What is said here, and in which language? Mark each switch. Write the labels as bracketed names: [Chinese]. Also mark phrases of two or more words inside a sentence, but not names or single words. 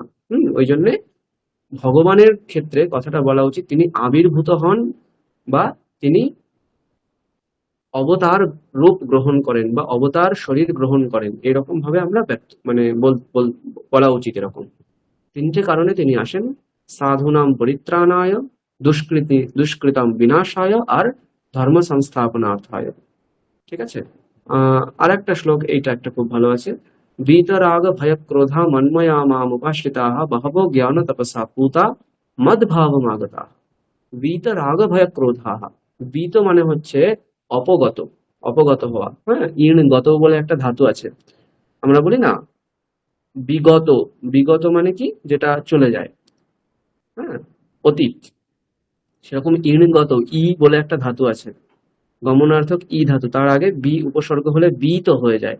[Bangla] ওই জন্যে ভগবানের ক্ষেত্রে কথাটা বলা উচিত তিনি আবির্ভূত হন বা তিনি অবতার রূপ গ্রহণ করেন বা অবতার শরীর গ্রহণ করেন, এরকম ভাবে আমরা মানে বলা উচিত। এরকম তিনটে কারণে তিনি আসেন, [Sanskrit] সাধুনাম পরিত্রাণায়, দুষ্কৃতাম বিনাশায়, আর ধর্ম সংস্থাপনার্থায়। [Bangla] ঠিক আছে, আর একটা শ্লোক, এইটা একটা খুব ভালো আছে, [Sanskrit] वीतराग भय क्रोधा मन्मया माम उपाश्रिताः बहवो ज्ञान तपसा पूता मद भावमागता। वीतराग भय क्रोधाः, [Bangla] वीत মানে হচ্ছে অপগত হওয়া। ইণ গত বলে একটা ধাতু আছে, আমরা বলি না বিগত মানে কি, যেটা চলে যায়, অতীত। সেরকম ইণগত, ই বলে একটা ধাতু আছে, গমনার্থক ই ধাতু, তার আগে বি উপসর্গ হলে বীত হয়ে যায়।